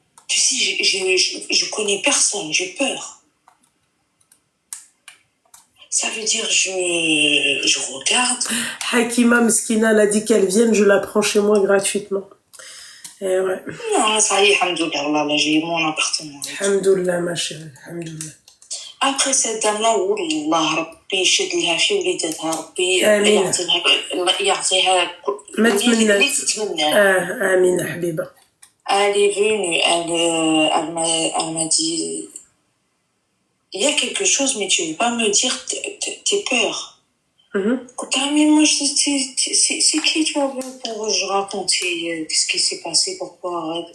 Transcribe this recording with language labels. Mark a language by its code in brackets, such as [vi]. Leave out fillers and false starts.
[fr] tu sais, je connais personne, j'ai peur. Ça veut dire, je regarde. Hakima Mskina, elle a dit qu'elle vienne, je la prends chez moi gratuitement. Et ouais. Non, ça y est, alhamdoulilah, là, j'ai mon appartement. Alhamdoulilah, ma chérie, alhamdoulilah. Après cette dame-là, [ar] والله ربي يشد لها في وليداتها ربي يعطيها ما تمنى اللي تتمناه. آمين حبيبة. [fr] Elle est venue, elle m'a dit, il y a quelque chose, mais tu ne veux pas me dire tes peurs. Mais moi, c'est qui toi pour je raconter qu'est-ce qui s'est passé, pourquoi?